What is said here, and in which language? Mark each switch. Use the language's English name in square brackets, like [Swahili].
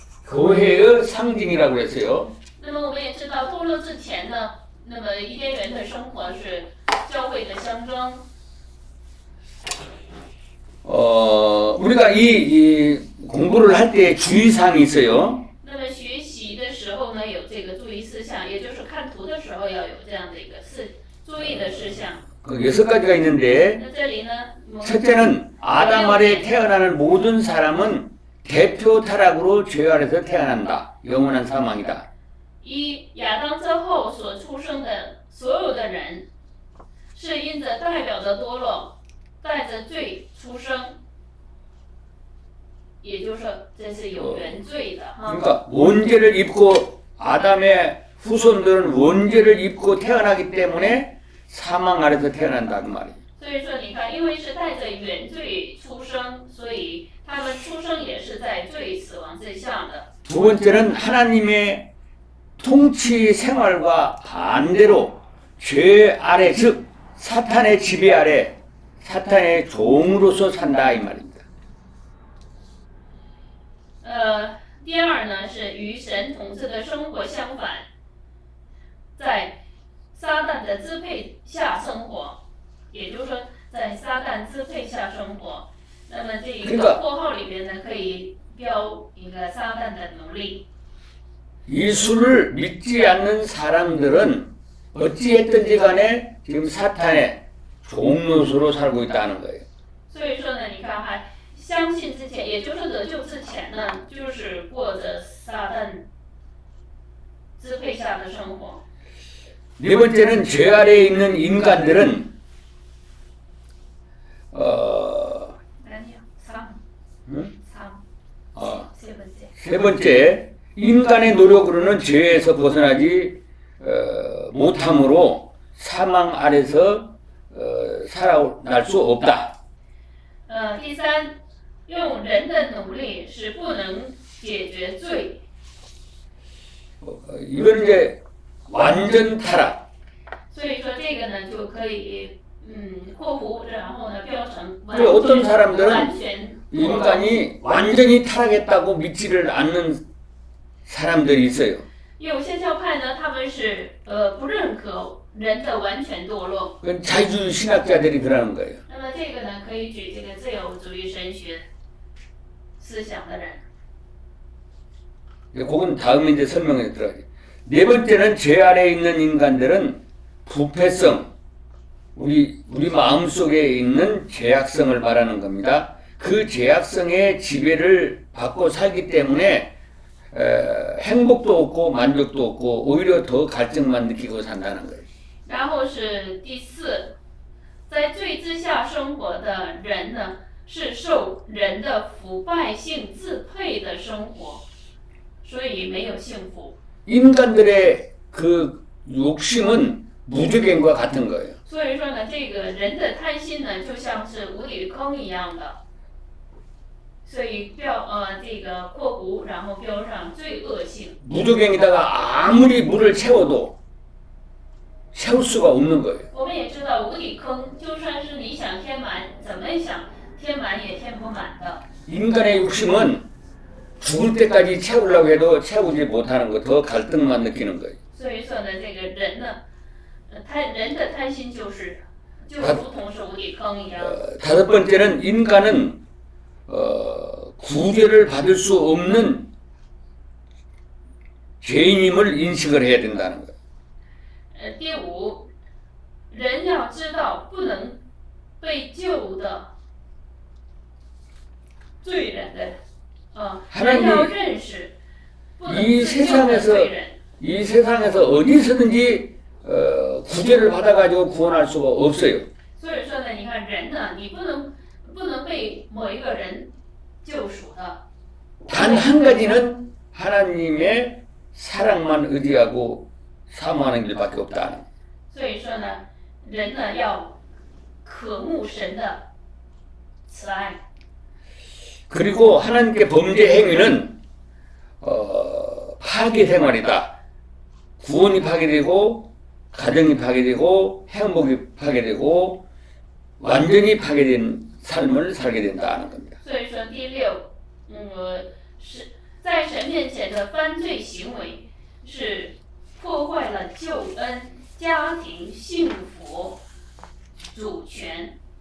[Korean] 교회의 상징이라고 그랬어요. [Chinese] 那么我们也知道，堕落之前呢，那么伊甸园的生活是教会的象征。 [Korean] 우리가 이 공부를 할 때 주의사항이 있어요. [Chinese] 那么学习的时候呢，有这个注意事项，也就是看图的时候要有这样的一个注意的事项。 [Korean] 그 6가지가 있는데 [Chinese] 那这里呢，我们 [Korean] 첫째는 아담 아래 태어나는 모든 사람은 대표 타락으로 죄 아래서 태어난다. 영원한 사망이다. [Chinese] 一亚当之后所出生的所有的人，是因着代表着堕落，带着罪出生，也就是说这是有原罪的哈。 [Korean] 그러니까 원죄를 입고 아담의 후손들은 원죄를 입고 태어나기 때문에 사망 아래서 태어난다 그 말이에요. [Chinese] 所以说，你看，因为是带着原罪出生，所以他们出生也是在罪死亡之下的。 [Korean] 두 번째는 하나님의 통치 생활과 반대로 죄 아래 즉 사탄의 지배 아래 사탄의 종으로서 산다 이 말입니다. [Chinese] 第二呢是与神统治的生活相反，在撒旦的支配下生活，也就是说在撒旦支配下生活。那么这一个括号里边呢，可以标一个撒旦的奴隶。 [Korean] 예수를 믿지 않는 사람들은 어찌했든지 간에 지금 사탄의 종노소로 살고 있다는 거예요. [Chinese] 所以说呢，你看还相信之前，也就是得救之前呢，就是过着撒旦支配下的生活。 [Korean] 네 번째는 죄 아래에 있는 인간들은 아니요, 3. 응? 3. 세 번째. 세 번째 인간의 노력으로는 죄에서 벗어나지 못함으로 사망 아래서 살아날 수 없다. [Chinese] 第三，用人的努力是不能解决罪。 [Korean] 이건 이제 완전 타락. [Chinese] 所以说这个呢就可以括弧，然后呢标成 [Korean] 그 어떤 사람들은 [Chinese] 完全 [Korean] 인간이 완전히 타락했다고 믿지를 않는 사람들이 있어요. [Chinese] 有些教派呢，他们是不认可人的完全堕落。 [Korean] 그건 자유주의 신학자들이 그러는 거예요. [Chinese] 那么这个呢，可以举这个自由主义神学思想的人。 [Korean] 그건 다음에 이제 설명해 들어가죠. 네 번째는 죄 아래에 있는 인간들은 부패성, 우리 마음속에 있는 죄악성을 말하는 겁니다. 그 죄악성의 지배를 받고 살기 때문에 행복도 없고 만족도 없고 오히려 더 갈증만 느끼고 산다는 거예요. [Chinese] 然后是第四，在罪之下生活的人呢，是受人的腐败性支配的生活，所以没有幸福。 [Korean] 인간들의 그 욕심은 무적행과 같은 거예요. [Chinese] 所以说呢，这个人的贪心呢，就像是无底坑一样的。所以这个括弧，然后标上罪恶性。 [Korean] 무적행에다가 아무리 물을 채워도 채울 수가 없는 거예요. [Chinese] 我们也知道无底坑，就算是你想填满，怎么想填满也填不满的。 [Korean] 인간의 욕심은 죽을 때까지 채우려고 해도 채우지 못하는 거, 더 갈등만 느끼는 거예요. [Chinese] 所以说呢，这个人呢，人的贪心就如同是无底坑一样。 [Korean] 다섯 번째는 인간은 구제를 받을 수 없는 죄인임을 인식을 해야 된다는 거예요. [Chinese] 第五，人要知道不能被救的罪人的，人要认识不能自救的罪人。 [Korean] 이 세상에서 어디서든지 구제를 받아가지고 구원할 수가 없어요. [Chinese] 所以说呢，你看人呢，你不能被某一个人救赎的。 [Korean] 단 한 가지는 하나님의 사랑만 의지하고 사모하는 길밖에 없다. [Chinese] 所以说呢，人呢要渴慕神的慈爱。 [Korean] 그리고 하나님께 범죄 행위는 파괴 생활이다. 구원이 파괴되고 가정이 파괴되고 행복이 파괴되고 완전히 파괴된 삶을 살게 된다는 겁니다. [Chinese] 所以说第六，在神面前的犯罪行为是破坏了救恩、家庭幸福、主权。